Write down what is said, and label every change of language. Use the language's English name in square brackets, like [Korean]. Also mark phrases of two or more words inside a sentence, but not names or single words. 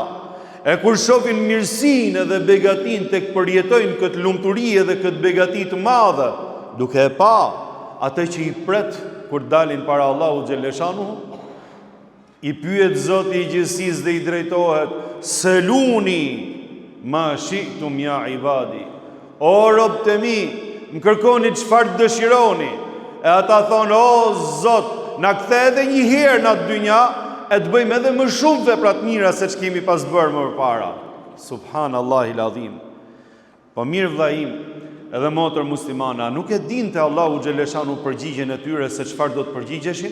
[Albanian] E kur shohin mirësinë dhe begatinë tek përjetojnë këtë lumturi dhe këtë begati të madhe, duke e pa atë që i pret kur dalin para Allahu xheleshanu, i pyet Zoti i gjithësisë dhe i drejtohet: [Arabic] "سلوني ما شئتم يا عبادي." [Albanian] O robët e mi, më kërkoni çfarë dëshironi. E ata thonë: "O Zot, na kthe edhe një herë në atë dynja e të bëjmë edhe më shumë vepra të mira se që kemi pas bërë më parë." [Arabic] سبحان الله العظيم. [Albanian] Po mirë vllai im, edhe motër muslimane, a nuk e dinte Allahu xheleshanu përgjigjen e tyre se çfarë do të përgjigjeshin?